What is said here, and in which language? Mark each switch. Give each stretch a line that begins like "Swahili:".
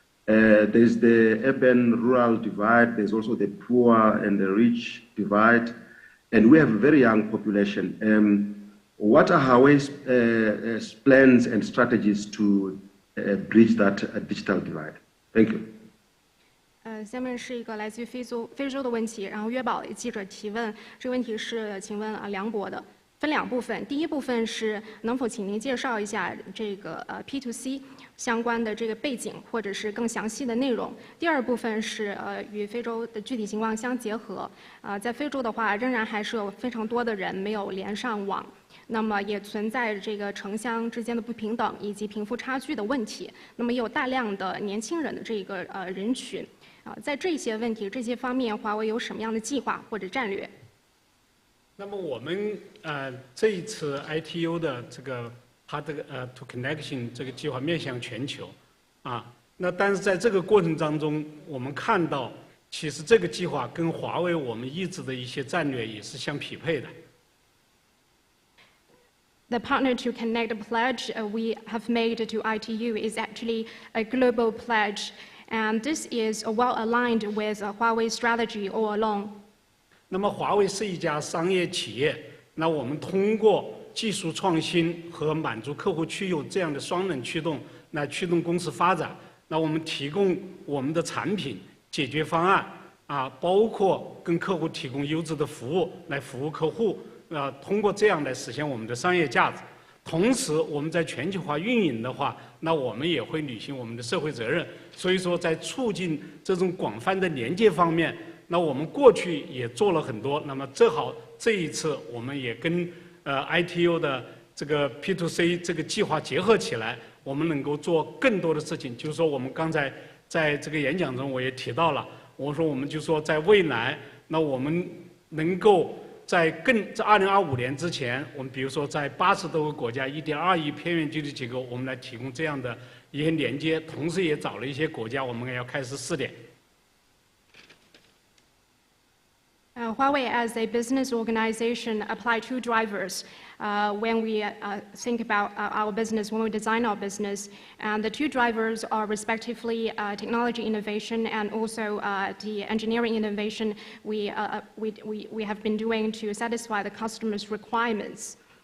English: There's the urban-rural divide, there's also the poor and the rich divide, and we have a very young population. What are Huawei's plans and strategies to bridge that digital divide? Thank you.
Chinese: 下面是一个来自于非洲的问题，然后约堡记者提问，这个问题是请问梁博的，分两部分，第一部分是能否请您介绍一下这个P2C 相关的这个背景或者是更详细的内容，第二部分是与非洲的具体情况相结合，在非洲的话仍然还是有非常多的人没有连上网。那么也存在这个城乡之间的不平等以及贫富差距的问题，那么也有大量的年轻人的这个人群，在这些问题这些方面，华为有什么样的计划或者战略？那么我们这一次 ITU 的这个它这个to connection 这个计划面向全球，那但是在这个过程当中，我们看到其实这个计划跟华为我们一直的一些战略也是相匹配的。 The partner to connect pledge we have made to ITU is actually a global pledge, and this is well aligned with Huawei's strategy all along. 那么华为是一家商业企业，那我们通过技术创新和满足客户需求这样的双能驱动来驱动公司发展。那我们提供我们的产品解决方案包括跟客户提供优质的服务来服务客户。通过这样来实现我们的商业价值，同时我们在全球化运营的话，那我们也会履行我们的社会责任。所以说，在促进这种广泛的连接方面，那我们过去也做了很多。那么正好这一次，我们也跟ITU 的这个 P2C 这个计划结合起来，我们能够做更多的事情。就是说，我们刚才在这个演讲中我也提到了，我说我们就说在未来，那我们能够在2025年之前，我们比如说在80多个国家1.2亿偏远地区结构，我们来提供这样的一些连接，同时也找了一些国家，我们也要开始试点。
English: Huawei as a business organization apply two drivers when we think about our business, when we design our business. And the two drivers are respectively technology innovation and also the engineering innovation we have been doing to satisfy the customer's requirements.